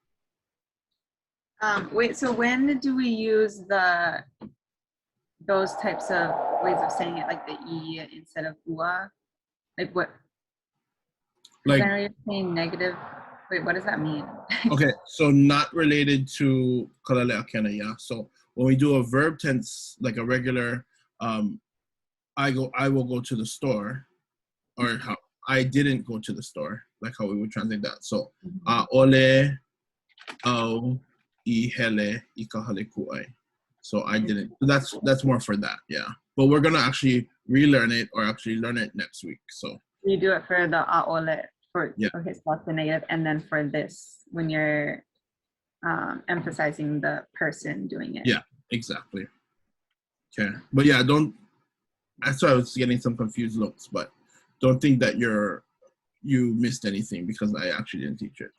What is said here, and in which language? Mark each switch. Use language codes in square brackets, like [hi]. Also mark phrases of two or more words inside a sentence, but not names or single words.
[en] Wait, so when do we use those types of ways of saying it, like the e instead of ua? Like what? Like generally you're saying negative. Wait, what does that mean? Okay, so not related to [haw] Kālele ʻAʻkena, [en] yeah. So when we do a verb tense, like a regular, I will go to the store, or how I didn't go to the store, like how we would translate that. [haw] So ʻaʻole au I hele I kahale kuʻai. [en] So I didn't. That's more for that, yeah. But we're gonna actually relearn it or actually learn it next week. So you do it for the ʻaʻole. Okay, so that's the negative, and then for this, when you're emphasizing the person doing it. Yeah, exactly. Okay, but yeah, that's why I was getting some confused looks, but don't think that you missed anything because I actually didn't teach it.